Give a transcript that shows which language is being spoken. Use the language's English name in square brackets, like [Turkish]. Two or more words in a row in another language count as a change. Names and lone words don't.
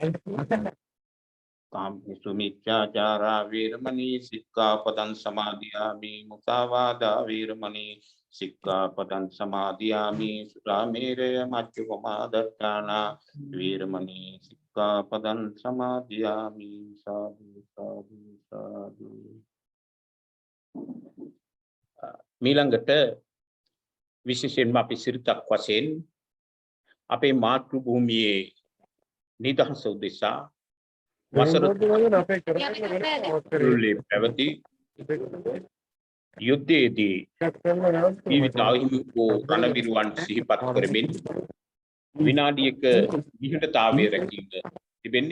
[Pali] කාමසු මිච්ඡාචාරා වීරමණී සික්ඛාපදං සමාදියාමි මුසාවාදා වීරමණී සික්ඛාපදං සමාදියාමි සුරාමේරය මච්චුපමා දත්තානා වීරමණී සික්ඛාපදං සමාදියාමි සාදු සාදු සාදු. [Sinhala] මීළඟට විශේෂයෙන්ම අපි සිරිතක් වශයෙන් අපේ මාතෘ භූමියේ නිදහස උදෙසා වසර පැවති යුද්ධයේදී ජීවිත අහිමි වූ රණවිරුවන් සිහිපත් කරමින් විනාඩියක විහිඩතාවය රැකීම තිබෙන්නේ.